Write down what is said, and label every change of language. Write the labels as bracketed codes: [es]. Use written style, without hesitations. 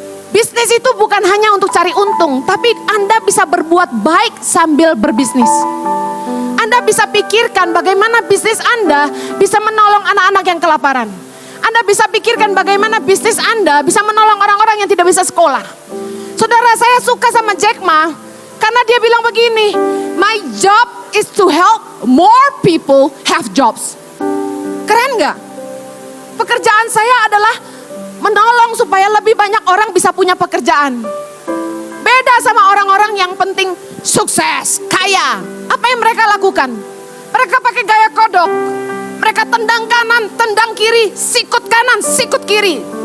[id] Bisnis itu bukan hanya untuk cari untung, tapi Anda bisa berbuat baik sambil berbisnis. Anda bisa pikirkan bagaimana bisnis Anda bisa menolong anak-anak yang kelaparan. Anda bisa pikirkan bagaimana bisnis Anda bisa menolong orang-orang yang tidak bisa sekolah. Saudara, saya suka sama Jack Ma karena dia bilang begini, [en] my job is to help more people have jobs. [id] Keren gak? Pekerjaan saya adalah menolong supaya lebih banyak orang bisa punya pekerjaan. Beda sama orang-orang yang penting sukses, kaya. Apa yang mereka lakukan? Mereka pakai gaya kodok. Mereka tendang kanan, tendang kiri, sikut kanan, sikut kiri.